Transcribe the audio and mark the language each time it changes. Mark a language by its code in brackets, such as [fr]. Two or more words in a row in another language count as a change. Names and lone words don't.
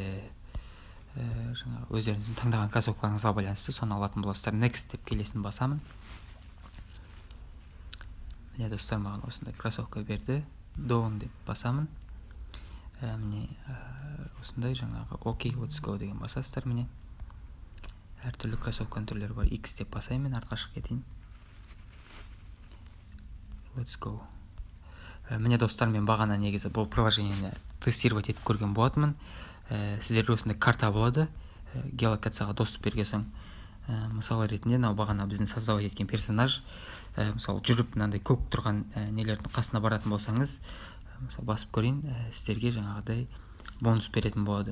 [kk] Жаңағы өздеріңіздің таңдаған кроссовкаларыңызға байланысты соны алатын боласыздар. Next деп келесін басамын. Міне достар, маған осындай кроссовка берді. Done деп басамын. Міне осындай жаңағы [en] OK, let's go [kk] деген басасыздар. Міне әртүрлі кроссовканың түрлері бар. X деп басаймын, артқа шығып кетейін. [en] Let's go. [kk] Міне достар, мен бағана негізі бұл приложениені тестировать етіп көрген болатынмын. Сіздерге осындай карта болады, геолокацияға доступ бергесің. Мысалы ретінде, бағана біздің создавать еткен персонаж, мысалы жүріп мынандай көк тұрған нелердің қасына баратын болсаңыз, мысалы басып көрейін, сіздерге жаңағыдай бонус беретін болады.